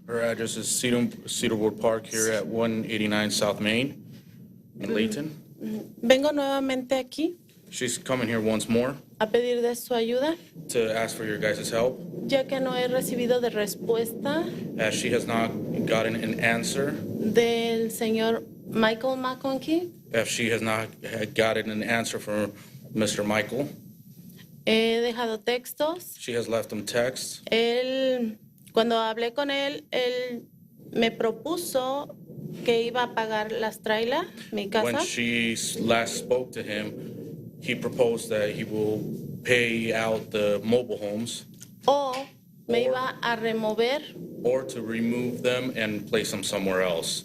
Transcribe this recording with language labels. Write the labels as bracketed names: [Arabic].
[English] Her address is Cedarwood Park here at 189 South Main in Layton. [Spanish] Vengo nuevamente aquí [English] She's coming here once more [Spanish] a pedir de su ayuda, [English] to ask for your guys' help, [Spanish] ya que no he recibido de respuesta [English] as she has not gotten an answer, [Spanish] del señor Michael McConkie. [English] if she has not gotten an answer from Mr. Michael. [Spanish] He dejado textos. [English] She has left them texts. [Spanish] Cuando hablé con él me propuso que iba a pagar las trailas, mi casa. [English] When she last spoke to him, he proposed that he will pay out the mobile homes [Spanish] O me iba a remover [English] or to remove them and place them somewhere else.